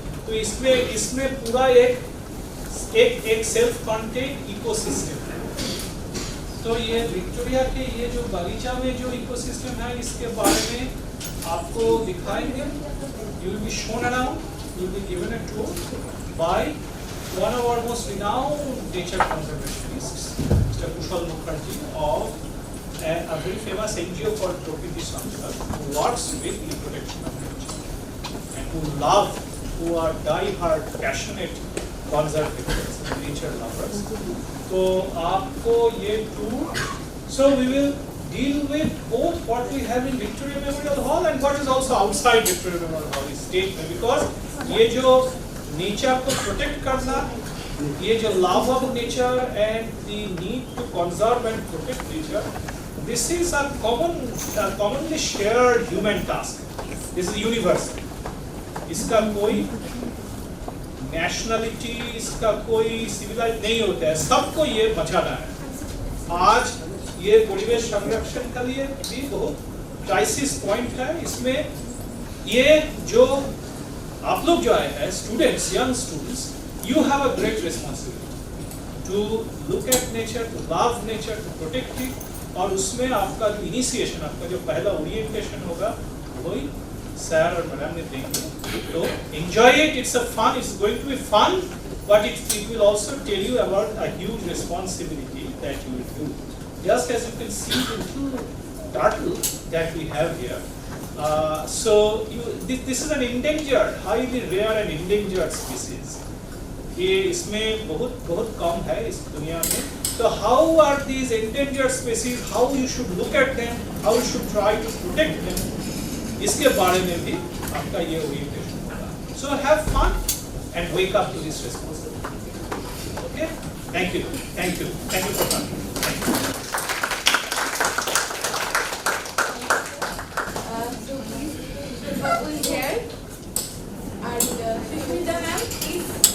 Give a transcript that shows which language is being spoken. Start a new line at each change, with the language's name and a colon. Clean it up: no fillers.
Hindi: तो इसमें पूरा एक सेल्फ कंटेन्ड इकोसिस्टम है. तो ये विक्टोरिया के ये जो बगीचा में जो इकोसिस्टम है, इसके बारे में आपको दिखाएंगे.
English: You will be shown around, you will be given a tour by one of our most renowned nature conservationists, Mr. Kushal Mukherjee of a very famous NGO called Prakriti Shamshar, who works with the protection of nature and who are die-hard, passionate conservators and nature lovers. So,
Hindi: आपको ये
English: tour, so we will deal with both what we have in Victoria Memorial Hall and what is also outside Victoria Memorial Hall, is state में, because
Hindi: ये जो nature को protect करना, ये जो
English: love of nature and the need to conserve and protect nature, this is a commonly shared human task. This is universal.
Hindi: इसका कोई nationality, इसका कोई civilized नहीं होता है. सबको ये बचाना है. आज ये परिवेश संरक्षण के लिए भी बहुत क्राइसिस पॉइंट है. इसमें ये जो आप लोग जो आए हैं, students, young students,
English: you have a great responsibility to look at nature, to love nature, to protect it.
Hindi: और उसमें आपका जो इनिशिएशन, आपका जो पहला ओरिएंटेशन होगा, वही सर और मैडम ने देंगे. तो
English: enjoy it. It's a fun. It's going to be fun, but it will also tell you about a huge responsibility that you will do. Just as you can see the little turtle that we have here. So this is an endangered, highly rare and endangered species.
Hindi: ये इसमें बहुत कम है इस दुनिया में.
English: So how are these endangered species? How you should look at them? How you should try to protect them?
Hindi: इसके बारे में भी आपका ये ओरिएंटेशन होगा.
English: So have fun and wake up to this responsibility. Okay? Thank you. Thank you. Thank you for coming. Thank you. So please, Mr. Babu is here and Sushmita ma'am, please.